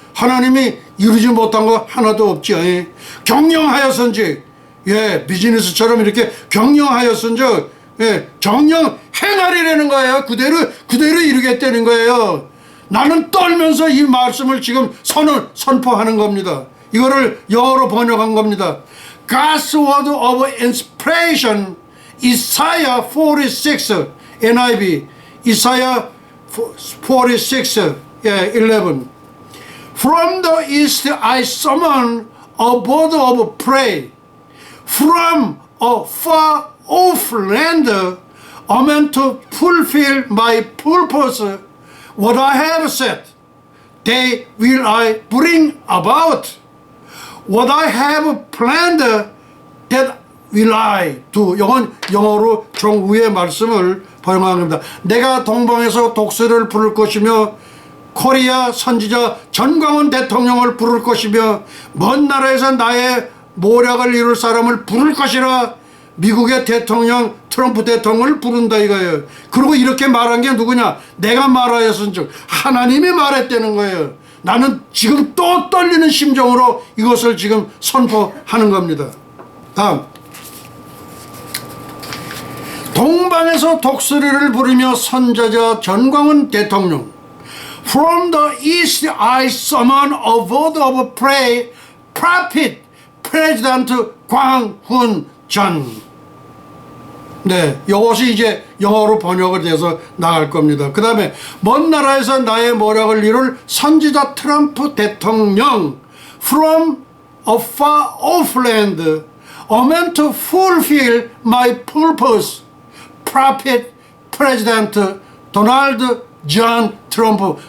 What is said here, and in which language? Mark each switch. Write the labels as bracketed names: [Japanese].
[Korean] 하나님이 이루지 못한 거 하나도 없지. 경영하였은즉, 비즈니스처럼 이렇게 경영하였은즉, 정령 행하리라는 거예요. 그대로 이루겠다는 거예요. 나는 떨면서 이 말씀을 지금 선포하는 겁니다. 이거를 영어로 번역한 겁니다. [English] God's word of inspiration, Isaiah 46, NIV, Isaiah 46, 11. From the east I summon a bird of prey. From a far off land, I meant to fulfill my purpose. What I have said, they will I bring about. What I have planned, that will I do. [Korean] 이건 영어로 종우의 말씀을 번역한 겁니다. 내가 동방에서 독수리를 부를 것이며 코리아 선지자 전광훈 대통령을 부를 것이며 먼 나라에서 나의 모략을 이룰 사람을 부를 것이라. 미국의 대통령 트럼프 대통령을 부른다 이거예요. 그리고 이렇게 말한 게 누구냐? 내가 말하였은즉 하나님이 말했다는 거예요. 나는 지금 또 떨리는 심정으로 이것을 지금 선포하는 겁니다. 다음, 동방에서 독수리를 부르며 선지자 전광훈 대통령. [English] From the east I summon a bird of prey, prophet, President 광훈전. [Korean] 이것이 이제 영어로 번역이 돼서 나갈 겁니다. 그 다음에 먼 나라에서 나의 모략을 이룰 선지자 트럼프 대통령. [English] From a far off land, I meant to fulfill my purpose. Prophet, President Donald John Trump.